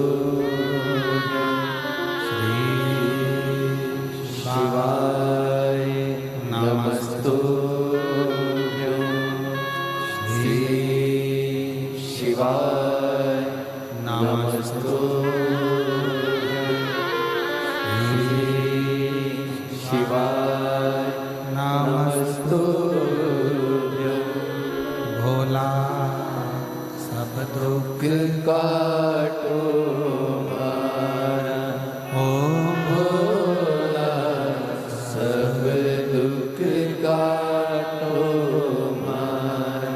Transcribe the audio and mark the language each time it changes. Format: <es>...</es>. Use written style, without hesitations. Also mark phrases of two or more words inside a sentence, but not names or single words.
<sa>श्री शिवाय नमस्तु श्री शिवाय नमस्तु शिवाय नमस्तुभ्यं</sa> <hi>भोला सब दुख काटो मारा</hi> <sa>ओम</sa> <hi>भोला सब दुख काटो मारा</hi>